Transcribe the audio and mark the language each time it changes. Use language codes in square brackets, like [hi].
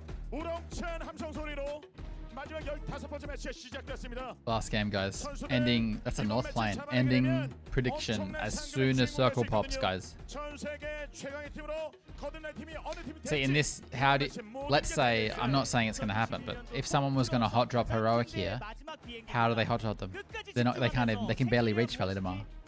[ko] 우렁찬 함성 소리로 마지막 15번째 매치가 시작됐습니다. [en] Last game, guys. Ending, that's a North Plane. Ending prediction as soon as Circle pops, guys. [ko] 전 세계 최강의 팀으로 거듭날 팀이 어느 팀이 [en] See, in this, how do, let's say, I'm not saying it's going to happen, but if someone was going to hot drop Heroic here, how do they hot drop them? They're not, they can't even, they can barely reach Validemar.